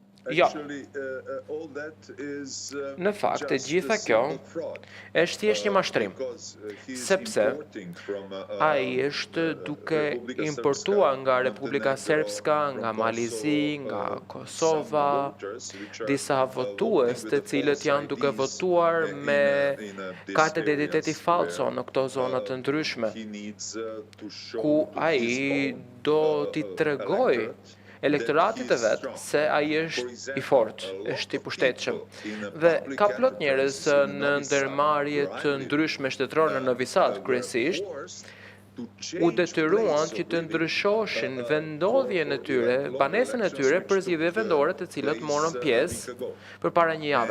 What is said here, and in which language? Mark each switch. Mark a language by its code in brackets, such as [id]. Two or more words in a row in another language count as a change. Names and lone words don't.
[sq] Jo. [en] Actually, all that is [sq] Në fakt, e [en] just [sq] gjitha [en] a [sq] kjo [en] simple fraud. [sq] është thjesht një mashtrim, [en] Because he is [sq] sepse [en] importing from, [sq] ai është duke Republika importuar Srpska, nga Republika Montenegro, Srpska, nga [en] from [sq] Malizi, Kosovo, nga [en] some [sq] Kosova, [en] voters which are, [sq] disa votues [en] voting [sq] të [en] with the [sq] cilët [en] false [sq] janë duke [en] IDs, [sq] votuar me [en] these [sq] kartë identiteti [en] areas [sq] falso [en] where, [sq] në këto zona të ndryshme, [en] he needs, to show [sq] ku [en] to [sq] ai [en] his own, [sq] do t'i tregoj [en] electorate [sq] elektoratit të vet se ai është i fortë, është i pushtetshëm. Dhe ka plot njerëz në ndërmarrje të ndryshme shtetërore në Novi Sad kryesisht u detyruan që të ndryshoshin vendodhjen e tyre, banesën e tyre për zgjedhje vendore të cilat morën pjesë përpara një jave.